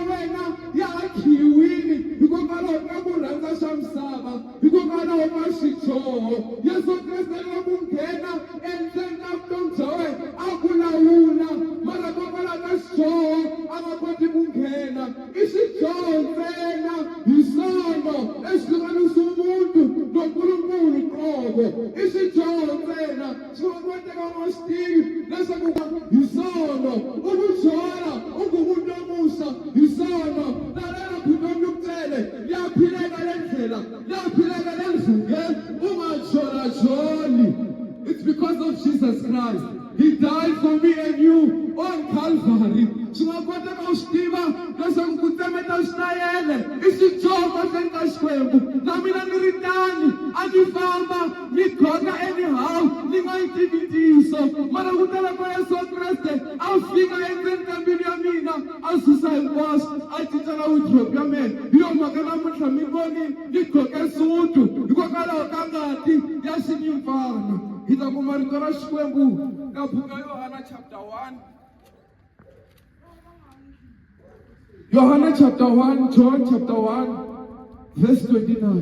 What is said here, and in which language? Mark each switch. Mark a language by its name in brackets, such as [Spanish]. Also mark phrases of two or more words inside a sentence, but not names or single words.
[Tsonga] wena ya ha khiyiwile hikokwalaho ka ku rhandza swa misava hikokwalaho ka xidyoho Yesu Kreste a lava ku nghena endzeni ka vutomi bya wena a ku lawula mara kokwalaho ka xidyoho a nga koti ku nghena i xidyoho ntsena hi sono exihlukanisa [Zulu] umuntu nonkulunkulu [Tsonga] qobo i xidyoho ntsena xi va koteka u nga swi tivi leswaku hi sono u ku byala u ku vundomuxa hi sono lalela vutomi ku tele ya phileka le ndlela ya phileka le ndzungeni u nga jolajoli [English] It's because of Jesus Christ. He died for me and you on Calvary. [Tsonga] Swi nga koteka u swi tiva leswaku ku tsemeta switayele i xidyoho mahlweni ka Xikwembu na mina ni ri tani a ni famba ni gota anyhow ni nga yi tivi ntiyiso mara ku tala ka Yesu Kreste a fika endzeni ka mbilu ya mina a susa hinkwaswo a cincela wardrobe ya mina hi yo mhaka namuntlha mi voni ni goke sutu hikokwalaho ka ngati ya xinyimpfana hi ta kuma rito ra Xikwembu ka buku ya Yohana chapter 1 Yohana chapter 1, [English] John chapter 1, verse 29.